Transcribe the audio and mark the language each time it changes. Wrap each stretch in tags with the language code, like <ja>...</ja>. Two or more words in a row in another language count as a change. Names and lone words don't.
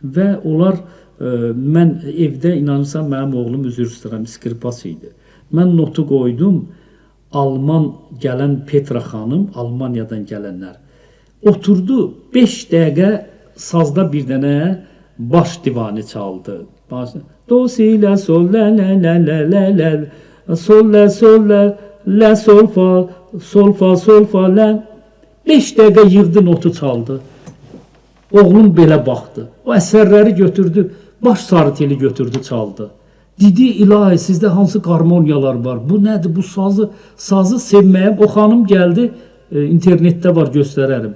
<az>və onlar mən evdə inanırsan mənim oğlum üzr istəyirəm skripas idi. Mən notu qoydum. Alman gələn Petra xanım, Almaniyadan gələnlər oturdu 5 dəqiqə sazda bir dənə baş divanı çaldı. Do si la sol la la la la la la sol la sol la la sol fa la 5 dəqiqə yığdı notu çaldı. Oğlum belə baxdı. O əsərləri götürdü, baş sarı teli götürdü çaldı. Dedi ilahi sizdə hansı harmoniyalar var? Bu nədir? Bu sazı sevməyəm. O xanım gəldi, internetdə var göstərərəm.</az>